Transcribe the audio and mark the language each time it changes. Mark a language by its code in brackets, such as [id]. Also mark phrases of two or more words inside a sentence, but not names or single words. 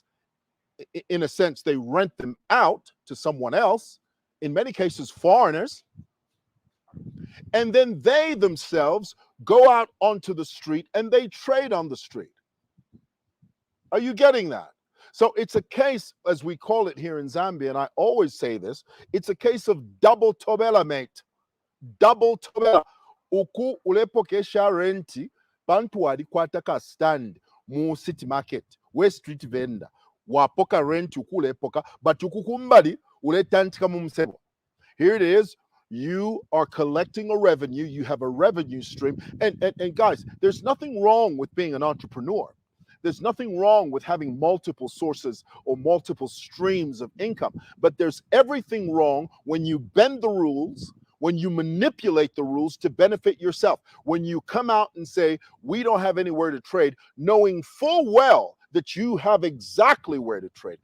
[en] In a sense, they rent them out to someone else, in many cases foreigners, and then they themselves go out onto the street and they trade on the street. Are you getting that? So it's a case, as we call it here in Zambia, and I always say this, it's a case of double tobela, mate. [bem] Double tobela. Uku ulepokesha renti, bantu walikwata ka stand mu City Market, we [en] street vendor. [bem] Wapoka renti uku ulepoka, but ukukumbali uletantika mu msebo. [en] Here it is. You are collecting a revenue. You have a revenue stream. And guys, there's nothing wrong with being an entrepreneur. There's nothing wrong with having multiple sources or multiple streams of income. But there's everything wrong when you bend the rules, when you manipulate the rules to benefit yourself, when you come out and say, we don't have anywhere to trade, knowing full well that you have exactly where to trade.